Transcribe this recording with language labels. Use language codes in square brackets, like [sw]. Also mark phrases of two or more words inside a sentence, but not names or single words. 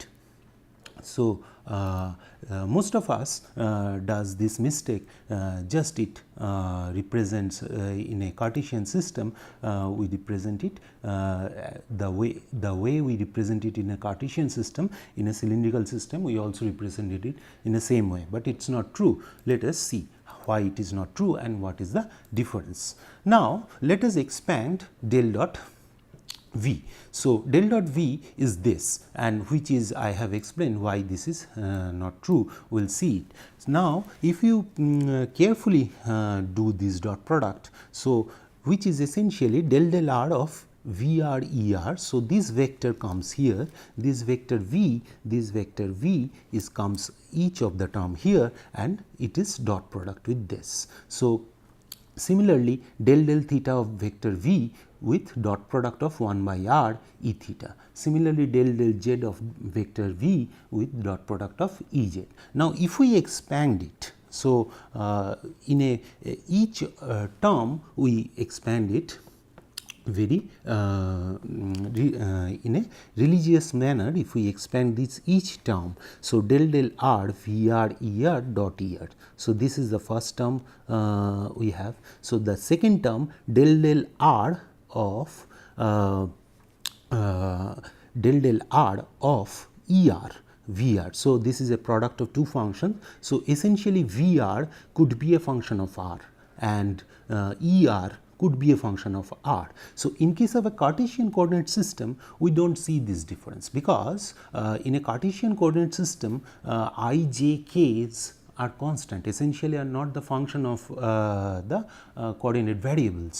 [en] So, most of us does this mistake, just it represents in a Cartesian system, we represent it the way we represent it in a Cartesian system. In a cylindrical system, we also represented it in the same way, but it is not true. Let us see why it is not true and what is the difference. Now, let us expand del dot v. So, del dot v is this, and which is, I have explained why this is not true. We will see it. Now, if you carefully do this dot product, so which is essentially del del r of Vr Er. So, this vector comes here, this vector V is comes each of the term here, and it is dot product with this. So, similarly, del del theta of vector V with dot product of 1 by r e theta. Similarly, del del z of vector V with dot product of E z. Now, if we expand it, so in each term we expand it very in a religious manner. If we expand this each term, so del del r Vr Er dot Er. So, this is the first term we have. So, the second term del del r of del del r of Er Vr. So, this is a product of two functions. So, essentially Vr could be a function of r and Er could be a function of r. So, in case of a Cartesian coordinate system, we do not see this difference, because in a Cartesian coordinate system I, j, k's are constant, essentially are not the function of the coordinate variables.